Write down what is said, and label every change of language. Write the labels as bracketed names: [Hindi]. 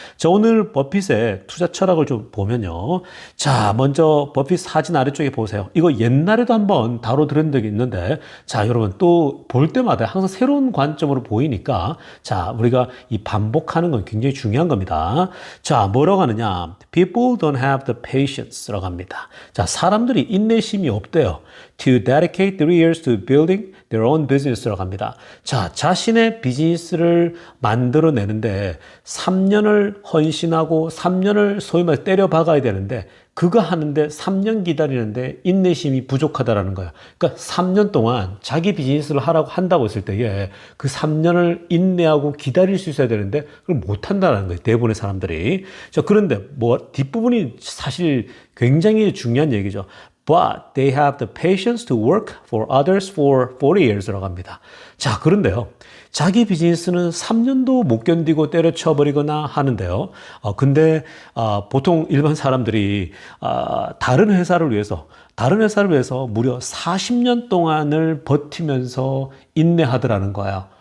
[Korean] 자, 오늘 버핏의 투자 철학을 좀 보면요. 자, 먼저 버핏 사진 아래쪽에 보세요. 이거 옛날에도 한번 다뤄드린 적이 있는데, 자, 여러분 또 볼 때마다 항상 새로운 관점으로 보이니까 자, 우리가 이 반복하는 건 굉장히 중요한 겁니다. 자, 뭐라고 하느냐? [English] People don't have the patience [Korean] 라고 합니다. 자, 사람들이 인내심이 없대요. [English] To dedicate 3 years to building their own business [Korean] 라고 합니다. 자, 자신의 비즈니스를 만들어내는데 3년을 헌신하고 3년을 소위 말해 때려 박아야 되는데 그거 하는데 3년 기다리는데 인내심이 부족하다라는 거야. 그러니까 3년 동안 자기 비즈니스를 하라고 한다고 했을 때에 그 3년을 인내하고 기다릴 수 있어야 되는데 그걸 못 한다는 거예요. 대부분의 사람들이. 자, 그런데 뭐 뒷부분이 사실 굉장히 중요한 얘기죠. [English] But they have the patience to work for others for 40 years [Korean] 라고 합니다. 자, 그런데요. 자기 비즈니스는 3년도 못 견디고 때려쳐버리거나 하는데요. 근데 보통 일반 사람들이 다른 회사를 위해서 무려 40년 동안을 버티면서 인내하더라는 거야.